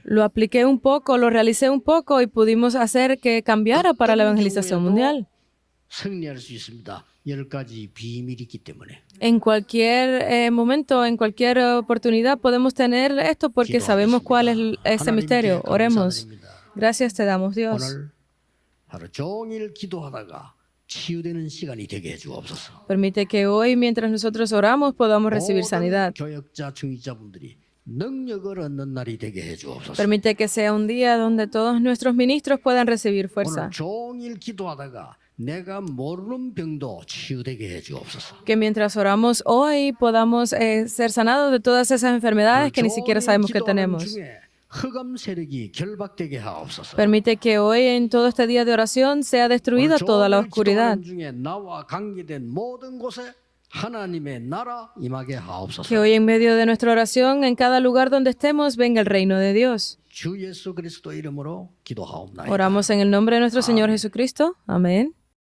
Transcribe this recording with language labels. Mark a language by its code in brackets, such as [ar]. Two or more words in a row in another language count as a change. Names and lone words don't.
[es] Lo apliqué un poco, lo realicé un poco y pudimos hacer que cambiara para la evangelización mundial. [ko] 승리할 수 있습니다. 10가지 비밀이 있기 때문에. [es] En cualquier momento, en cualquier oportunidad podemos tener esto porque sabemos cuál es ese misterio. Oremos. Gracias te damos, Dios. [ko] 오늘 하루 종일 기도하다가 치유되는 시간이 되게 해주옵소서. [es] Permite que hoy, mientras nosotros oramos, podamos recibir sanidad. [ko] 교역자, 중직자분들이 능력을 얻는 날이 되게 해주옵소서. [es] Permite que sea un día donde todos nuestros ministros puedan recibir fuerza. [ko] 오늘 종일 기도하다가 내가 모르는 병도 치유되게 해주옵소서. [es] Que mientras oramos hoy podamos ser sanados de todas esas enfermedades que ni siquiera sabemos que tenemos. [ko] 흑암 세력이 결박되게 하옵소서. [es] Permite que hoy en todo este día de oración sea destruida toda la oscuridad. [ko] 중에 나와 관계된 모든 곳에 하나님의 나라 임하게 하옵소서. [es] Que hoy en medio de nuestra oración, en cada lugar donde estemos, venga el reino de Dios. [ko] 주 예수 그리스도 이름으로 기도하옵나이다. [es] Oramos en el nombre de nuestro Señor Jesucristo. Amén.